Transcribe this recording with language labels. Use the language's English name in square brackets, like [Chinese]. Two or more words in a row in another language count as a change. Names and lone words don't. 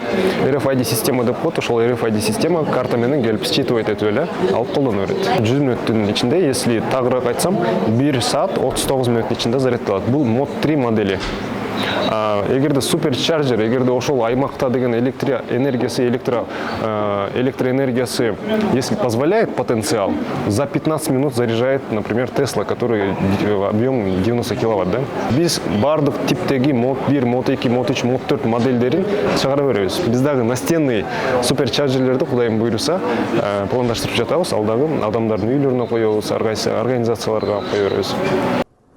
[Kyrgyz] RFID система деп коет, ошол RFID система карта менен келип считывать этип эле алып колдоно берет. 100 мүнөттүн ичинде, если тагыраак айтсам, 1 саат 39 мүнөттүн ичинде заряддалат. Бул мод 3 модели. Эгерде суперчарджер, эгерде ошол аймакта деген электроэнергиясы, [Russian] если позволяет потенциал, за 15 минут заряжает, например, Tesla, который объем 90 киловатт, да? [Kyrgyz] Биз бардык типтеги мод 1, мод 2, мод 3, мод 4 модельдерин чыгара беребиз. Биз дагы настенный суперчарджерлерди Кудайым буйруса пландаштырып жатабыз, ал дагы адамдардын үйлөрүнө коебуз, организацияларга кое беребиз.